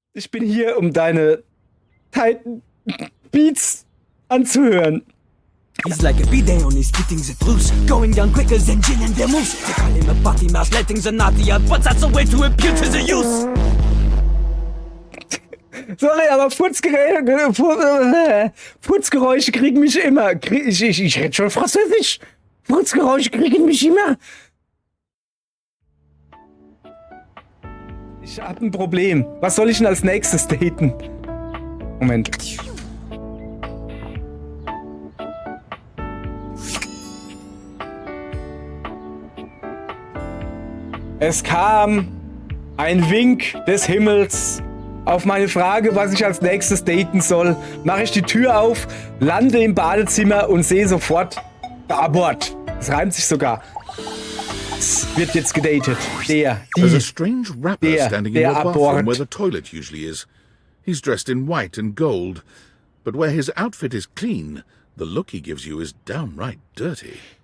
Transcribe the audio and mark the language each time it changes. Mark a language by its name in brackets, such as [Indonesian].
[German] Ich bin hier, um deine Titan Beats anzuhören. [English] He's like a bidet on his spitting the truth, going down quicker than gin and their moves. They call him a party mouse, letting the naughty out, but that's a way to appeal to the youth. [German] Sorry, aber Furzgeräusche kriegen mich immer. Ich rede schon Französisch. Furzgeräusche kriegen mich immer. Ich hab ein Problem. Was soll ich denn als nächstes daten? Moment. Es kam ein Wink des Himmels auf meine Frage, was ich als nächstes daten soll. Mache ich die Tür auf, lande im Badezimmer und sehe sofort Abort. Es reimt sich sogar. Es wird jetzt gedatet. [English] There's a strange rapper standing in your bathroom [German] Abort. [English] where the toilet usually is. He's dressed in white and gold, but where his outfit is clean, the look he gives you is downright dirty.